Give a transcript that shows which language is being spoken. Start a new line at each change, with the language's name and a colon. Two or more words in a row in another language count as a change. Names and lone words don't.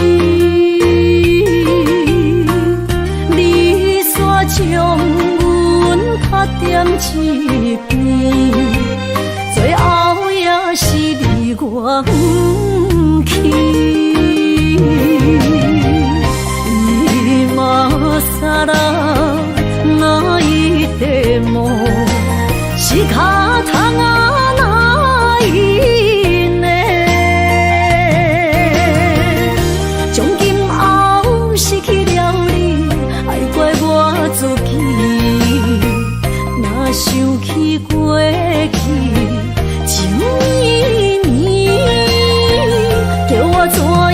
Min Nan Chinese: 你煞将阮拍点一边，最后也是你我不去。
Japanese: 今さら泣いても仕方がないね，
Min Nan Chinese: 从今后失去了你，爱怪我自己。若想起过去情意绵，叫我做